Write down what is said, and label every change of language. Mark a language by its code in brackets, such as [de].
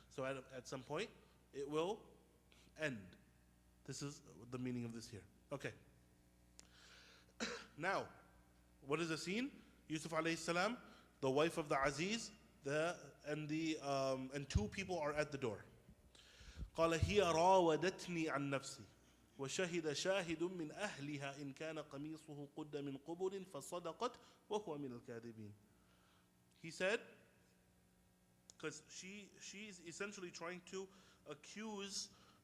[en] So at some point, it will end. This is the meaning of this here. Okay. Now, what is the scene? Yusuf alayhi salam, the wife of the Aziz, and 2 people are at the door. [ar] قال هي راودتني عن نفسي وشهد شاهد من أهلها إن كان قميصه قد من قبل فصدقت وهو من الكاذبين. [en] He said, because she's essentially trying to accuse him.